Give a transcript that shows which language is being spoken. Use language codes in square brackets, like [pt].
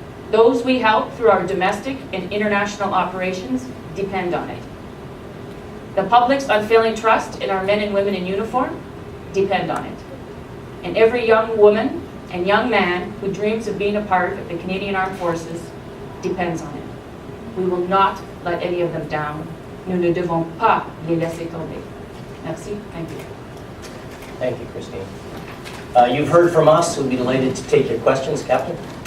[en] Those we help through our domestic and international operations depend on it. The public's unfailing trust in our men and women in uniform depend on it. And every young woman and young man who dreams of being a part of the Canadian Armed Forces depends on it. We will not let any of them down. [fr] Nous ne devons pas les laisser tomber. Merci. [en] Thank you. Thank you, Christine. You've heard from us. We'll be delighted to take your questions, Captain.